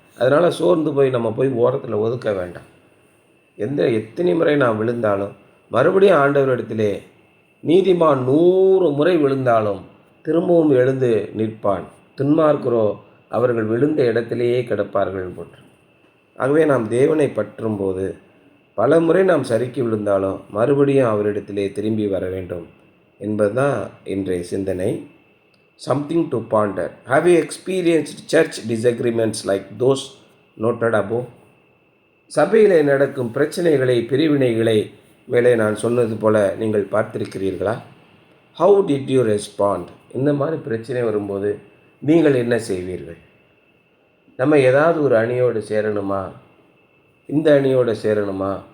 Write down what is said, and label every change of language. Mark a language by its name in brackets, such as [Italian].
[Tamil] அதனால் சோர்ந்து நம்ம போய் ஓரத்தில் ஒதுக்க வேண்டாம். எத்தனை முறை நாம் விழுந்தாலும் மறுபடியும் ஆண்டவரிடத்திலே, நீதிமான் 100 முறை விழுந்தாலும் திரும்பவும் எழுந்து நிற்பான், துன்மார்க்கரோ அவர்கள் விழுந்த இடத்திலேயே கிடப்பார்கள் போன்று. ஆகவே நாம் தேவனை பற்றும்போது பல முறை நாம் சறுக்கி விழுந்தாலும் மறுபடியும் அவரிடத்திலே திரும்பி வர வேண்டும் என்பதுதான் இன்றைய சிந்தனை. [English] Something to ponder. Have you experienced church disagreements like those noted above? [Tamil] சபையிலே நடக்கும் பிரச்சனைகளை, பிரிவினைகளை மேலே நான் சொன்னது போல நீங்கள் பார்த்திருக்கிறீர்களா? [English] How did you respond? [Tamil] இந்த மாதிரி பிரச்சனை வரும்போது நீங்கள் என்ன செய்வீர்கள்? நம்ம ஏதாவது ஒரு அணியோடு சேரணுமா? இந்த அணியோடு சேரணுமா?